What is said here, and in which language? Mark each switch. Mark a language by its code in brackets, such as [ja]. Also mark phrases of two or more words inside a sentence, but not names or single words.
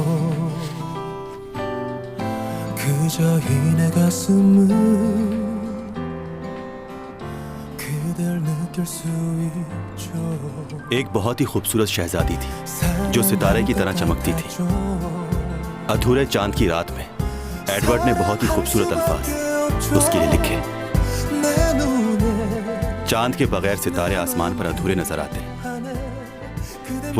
[ko] 그저 이 내 가슴은 그댈 느낄 수 있죠. [hi] एक बहुत ही खूबसूरत शहजादी थी जो सितारे की तरह चमकती थी। अधूरे चांद की रात में एडवर्ड ने बहुत ही खूबसूरत अल्फाज उसके लिए लिखे। चांद के बगैर सितारे आसमान पर अधूरे नजर आते हैं।